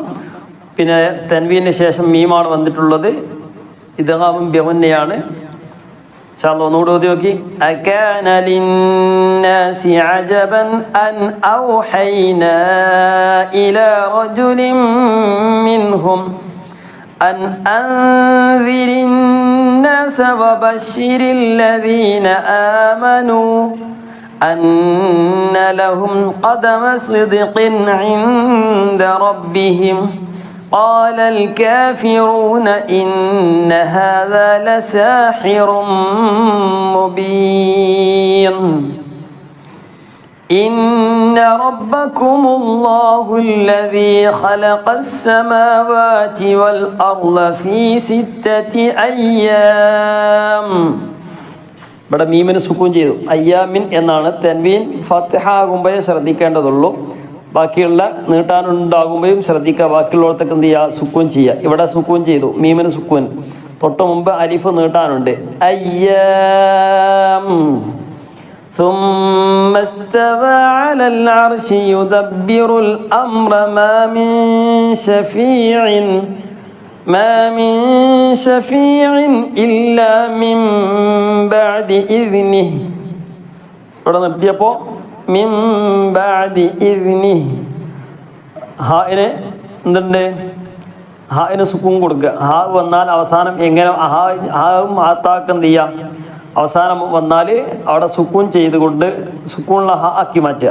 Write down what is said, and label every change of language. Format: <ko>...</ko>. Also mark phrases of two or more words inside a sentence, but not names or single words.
<ml>തൻവീന് ശേഷം മീമാണ് വന്നിട്ടുള്ളത്. ഇദ്ഗാമും ബിഗുന്നയാണ്.</ml> <ar>إن شاء الله</ar> <ml>ഒന്നുകൂടി ഓതി നോക്കി.</ml> <ar>أكان للناس عجبا أن أوحينا إلى رجل منهم أن أنذر الناس وبشر الذين آمنوا أن لهم قدم صدق عند ربهم قال الكافرون إن هذا لساحر مبين إن ربكم الله الذي خلق السماوات والأرض في 6 أيام.</ar> <ml>ഇവിടെ മീമിന് സുക്കൂൻ ചെയ്തു. അയ്യാമിൻ എന്നാണ്. തെൻവീൻ ഫത്ഹ ആകുമ്പോഴേ ശ്രദ്ധിക്കേണ്ടതുള്ളൂ. ബാക്കിയുള്ള നീട്ടാനുണ്ടാകുമ്പോഴും ശ്രദ്ധിക്കുക. ബാക്കിയുള്ളവർക്കൊക്കെ എന്ത് ചെയ്യുക? സുക്കൂൻ ചെയ്യുക. ഇവിടെ സുക്കൂൻ ചെയ്തു. മീമിന് സുക്കൂൻ. തൊട്ട് മുമ്പ് അലിഫ് നീട്ടാനുണ്ട്. അയ്യാം.</ml> <ar>ثم استوى على العرش يدبر الأمر ما من شفيع إلا من بعد إذنه.</ar> <ml>ഇവിടെ നിർത്തിയപ്പോൾ</ml> <ar>من بعد إذنه</ar> <ml>ഹായിന് എന്തുണ്ട്? ഹായിന് സുക്കൂൻ കൊടുക്കുക. ഹാ വന്നാൽ അവസാനം എങ്ങനെ ഹാവും ഹാത്താക്ക് എന്ത് ചെയ്യാം? അവസാനം വന്നാൽ അവിടെ സുക്കൂൻ ചെയ്തുകൊണ്ട് സുക്കൂണുള്ള ഹ ആക്കി മാറ്റുക.</ml>